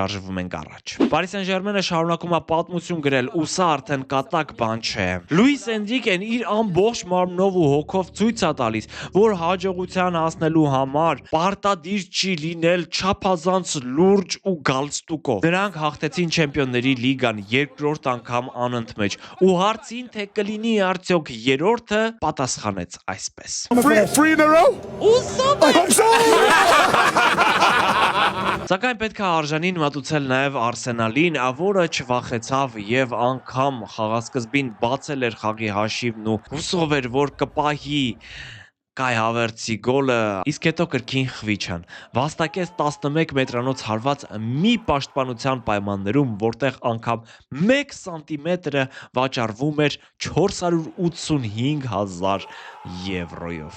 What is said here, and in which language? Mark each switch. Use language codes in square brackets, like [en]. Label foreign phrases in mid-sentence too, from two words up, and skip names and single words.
[hy] ենք առաջ։ Paris Saint-Germain-ը շարունակում է պատմություն գրել ու սա արդեն կատակ բան չէ։ Լուիս Էնրիկեն իր ամբողջ մարմնով ու հոգով ցույց է տալիս, որ հաջողության հասնելու համար պարտադիր չի լինել չափազանց լուրջ ու գալստուկով։ Նրանք հաղթեցին Չեմպիոնների լիգան երկրորդ անգամ անընդմեջ ու հարցին, թե կլինի արդյոք երրորդը, պատասխանեց այսպես. [en] Three in a row? [hy] Սակայն պետք է արժանին մատուցել նաև Արսենալին, որը չվախեցավ եւ անգամ խաղասկզբին բացել էր խաղի հաշիվն ու հուսով էր, որ կպահի Կայ Հավերցի գոլը, իսկ հետո կրկին խվիչան։ Վաստակեց 11 մետրանոց հարված մի պաշտպանության պայմաններում, որտեղ անգամ 1 սանտիմետրը վաճառվում էր 485,000 եվրոյով։